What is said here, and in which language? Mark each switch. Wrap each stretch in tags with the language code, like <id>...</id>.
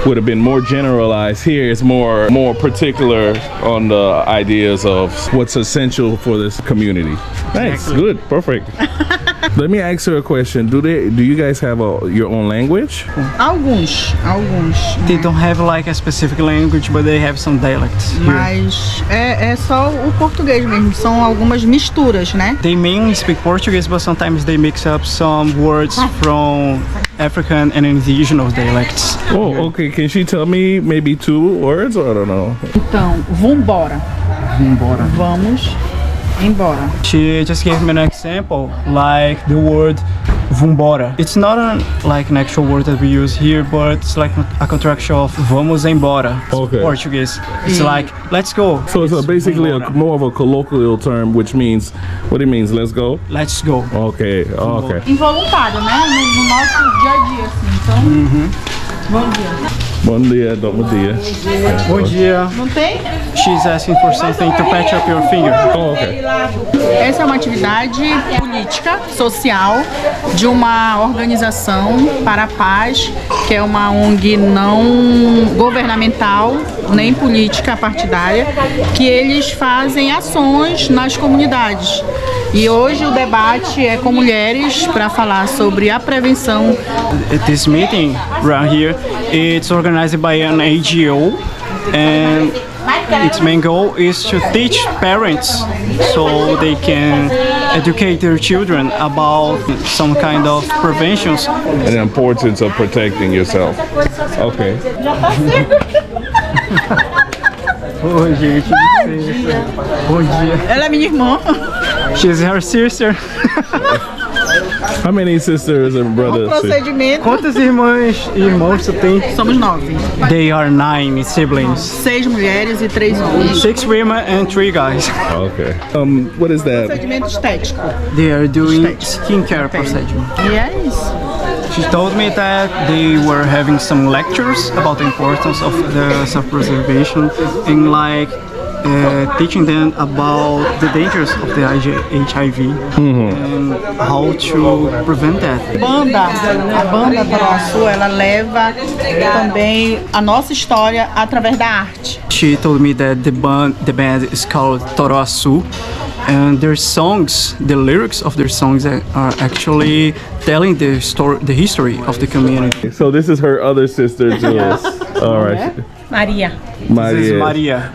<en>Would have been more generalized. Here it's more particular on the ideas of what's essential for this community. Nice, Exactly. good, perfect. Let me ask her a question. Do you guys have your own language?</en> <pt>Alguns.</pt> <en>They don't have like a specific language, but they have some dialects here.</en> <pt>Mas é só o português mesmo. São algumas misturas, né?</pt> <en>They mainly speak Portuguese, but sometimes they mix up some words from African and indigenous dialects. Oh, okay. Can she tell me maybe 2 words? Or I don't know.</en> <pt>Então, vambora. Vamos embora.</pt> <en>She just gave me an example, like the word vambora. It's not like an actual word that we use here, but it's like a contraction of</en> <pt>vamos embora.</pt> <en>Okay. Portuguese. It's like, let's go. So it's basically more of a colloquial term, which means, what it means, let's go? Let's go. Okay, okay.</en> <pt>Involuntário, né? No nosso dia a dia, assim. Então, bom dia. Bom dia, bom dia. Bom dia. Não tem?</pt> <en>She's asking for something to patch up your finger. Oh, okay.</en> <pt>Essa é uma atividade política, social, de uma organização para a paz, que é uma ONG não governamental, nem política partidária, que eles fazem ações nas comunidades. E hoje o debate é com mulheres para falar sobre a prevenção.</pt> <en>This meeting around here, it's organized by an AGO, and its main goal is to teach parents so they can educate their children about some kind of preventions. And the importance of protecting yourself. Okay.</en> <pt>Oi, gente. Bom dia. Ela é minha irmã.</pt> <en>She's her sister. How many sisters and brothers?</en> <pt>Procedimento. Quantas irmãs e irmãos tu tem? Somos 9.</pt> <en>They are 9 siblings.</en> <pt>6 mulheres e 3 homens.</pt> <en>6 women and 3 guys. Okay. What is that?</en> <pt>Procedimento estético.</pt> <en>They are doing skincare procedure.</en> <pt>E é isso.</pt> <en>She told me that they were having some lectures about the importance of the self-preservation and like teaching them about the dangers of the HIV and how to prevent that.</en> <pt>A banda Toroaçu, ela leva também a nossa história através da arte.</pt> <en>She told me that the band is called Toroaçu, and their songs, the lyrics of their songs are actually telling the history of the community. So this is her other sister too. All right. Maria. This is Maria.</en>